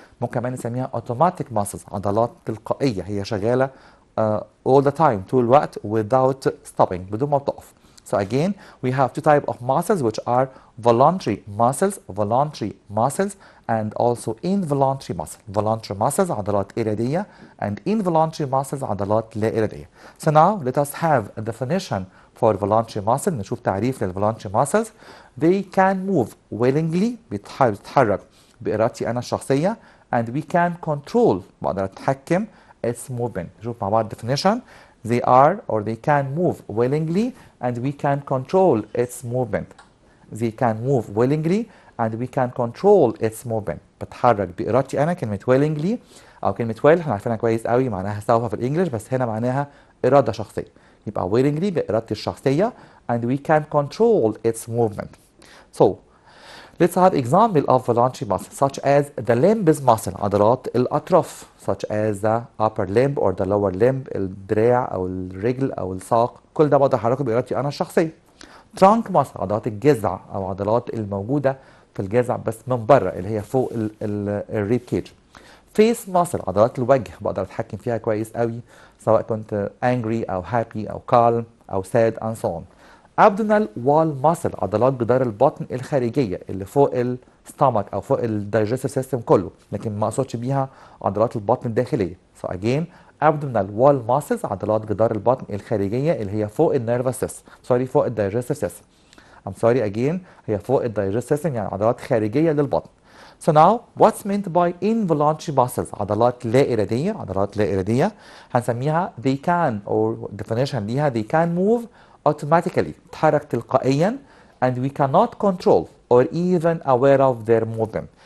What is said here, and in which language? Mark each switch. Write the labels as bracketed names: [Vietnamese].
[Arabic] ممكن كمان نسميها [English] automatic muscles [Arabic] عضلات تلقائية هي شغالة [English] all the time [Arabic] طول الوقت [English] without stopping [Arabic] بدون ما تقف. [English] So again we have two type of muscles which are voluntary muscles and also involuntary muscles. Voluntary muscles [Arabic] عضلات إرادية [English] and involuntary muscles [Arabic] عضلات لا إرادية. [English] So now let us have a definition for voluntary muscle. [Arabic] نشوف تعريف لل [English] voluntary muscles. They can move willingly [Arabic] بتتحرك بإرادتي أنا الشخصية [English] and we can control [Arabic] بقدر أتحكم [English] its movement. [Arabic] نشوف مع بعض definition. [English] They are or they can move willingly and we can control its movement. They can move willingly and we can control its movement. [Arabic] بتحرك بإرادتي أنا. كلمة willingly أو كلمة will احنا عارفينها كويس قوي معناها سوف في الإنجليش بس هنا معناها إرادة شخصية. يبقى [English] willingly [Arabic] بإرادتي الشخصية [English] and we can control its movement. So let's have example of voluntary muscles such as the limbs muscle [Arabic] عضلات الأطراف [English] such as the upper limb or the lower limb [Arabic] الدراع أو الرجل أو الساق كل ده بقدر أحركه بإرادتي أنا الشخصية. [English] trunk muscle [Arabic] عضلات الجذع أو عضلات الموجودة في الجذع بس من بره اللي هي فوق الريب كيج. [English] face muscle [Arabic] عضلات الوجه بقدر أتحكم فيها كويس قوي سواء كنت angry أو happy أو calm أو sad [English] and so on. abdominal wall muscle [Arabic] عضلات جدار البطن الخارجية اللي فوق الستامك أو فوق الدايجستيف سيستم كله لكن ما أقصدش بيها عضلات البطن الداخلية. [English] So again abdominal wall muscles [Arabic] عضلات جدار البطن الخارجية اللي هي فوق النيرفس سيستم فوق الدايجستيف سيستم. [English] I'm sorry again [Arabic] هي فوق الدايجستيف سيستم يعني عضلات خارجية للبطن. [English] So now what's meant by involuntary muscles؟ [Arabic] عضلات لا إرادية. عضلات لا إرادية هنسميها [English] they can or definition [Arabic] ليها [English] they can move automatically، [Arabic] تتحرك تلقائيا [English] and we cannot control or even aware of their movement.